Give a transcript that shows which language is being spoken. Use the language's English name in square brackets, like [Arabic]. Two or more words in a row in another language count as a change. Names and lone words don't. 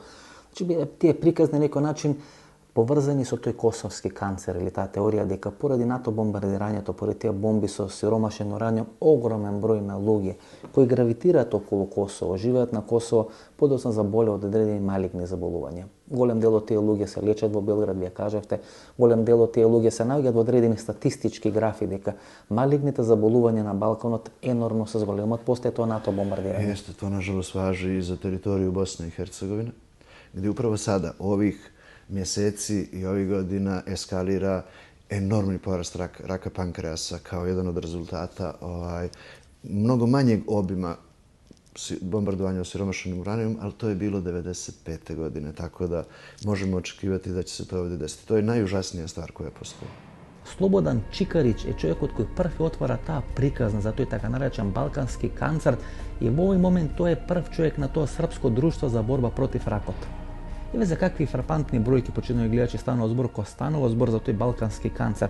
[Macedonian] Значи, тие приказни на некој начин поврзани со тој косовски канцер или таа теорија дека поради НАТО бомбардирањето, поради тие бомби со сиромашен ураниум, огромен број на луѓе кои гравитираат околу Косово, живеат на Косово, подоцна заболеа од одредени малигни заболувања. Голем дел од тие луѓе се лечат во Белград, вие кажавте, голем дел од тие луѓе се наоѓаат во одредени статистички графи дека малигните заболувања на Балканот енормно се зголемат после тоа НАТО бомбардирање. [Serbian] Jeste, to nažalost važi i za teritoriju Bosne i Hercegovine, gdje upravo sada ovih mjeseci i ovih godina eskalira enormni porast raka pankreasa kao jedan od rezultata mnogo manjeg obima bombardovanja osiromašenim uranijom, ali to je bilo 95. godine, tako da možemo očekivati da će se to ovdje desiti. To je najužasnija stvar koja postoji. [Macedonian] Слободан Чикарич е човекот кој први отвара таа приказна за тој така наречен балкански канцер и во овој момент тој е прв човек на тоа српско друштво за борба против ракот. Еве за какви фрапантни бројки, почитувани гледачи, станува збор кога станува збор за тој балкански канцер.